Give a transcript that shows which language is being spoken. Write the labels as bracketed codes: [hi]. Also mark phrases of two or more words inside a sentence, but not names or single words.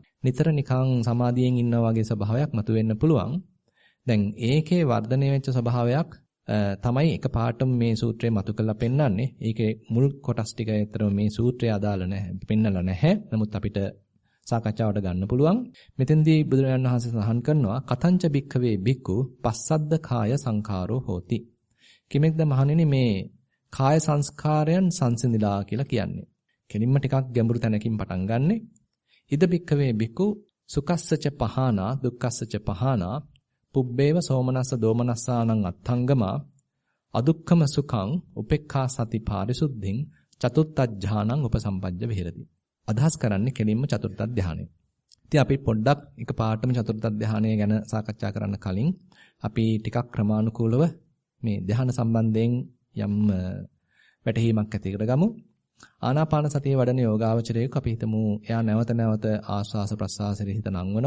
[si] නිතර නිකන් සමාධියෙන් ඉන්නා වගේ ස්වභාවයක් මතුවෙන්න පුළුවන්. දැන් ඒකේ වර්ධනය වෙච්ච ස්වභාවයක් තමයි එකපාරටම මේ සූත්‍රය මතු කරලා පෙන්නන්නේ. ඒකේ මුල් කොටස් ටික ඇත්තටම මේ සූත්‍රය අදාළ නැහැ. පෙන්නලා නැහැ. නමුත් අපිට සාකච්ඡාවට ගන්න පුළුවන්. මෙතෙන්දී බුදුරජාණන් වහන්සේ සඳහන් කරනවා [pi] කතංච භික්ඛවේ භික්ඛු පස්සද්ද කාය සංඛාරෝ හෝති. [si] කිමෙක්ද මහණෙනි මේ කාය සංස්කාරයන් සංසිඳිලා කියලා කියන්නේ. කෙලින්ම ටිකක් ගැඹුරු තැනකින් පටන් ගන්නෙ. [pi] ඉද භික්ඛවේ භික්ඛු සුකස්සච පහනා දුක්ඛස්සච පහනා පුබ්බේව සෝමනස්ස දෝමනස්සානං අත්ථංගමා අදුක්ඛම සුඛං උපේක්ඛා සති පාරිසුද්ධින් චතුත්ථ ඥානං උපසම්පජ්ජ විහෙරති. [si] අදහස් කරන්නේ කෙලින්ම චතුර්ථ ධානය. ඉතින් අපි පොඩ්ඩක් එකපාරටම චතුර්ථ ධානය ගැන සාකච්ඡා කරන්න කලින් අපි ටිකක් ක්‍රමානුකූලව මේ ධාන සම්බන්ධයෙන් යම් වැටහීමක් ඇති කරගමු. ආනාපාන සතිය වඩන යෝගාවචරයෙක් අපි හිතමු එයා නැවත ආස්වාස ප්‍රස්වාසයේ හිත නංවනවා.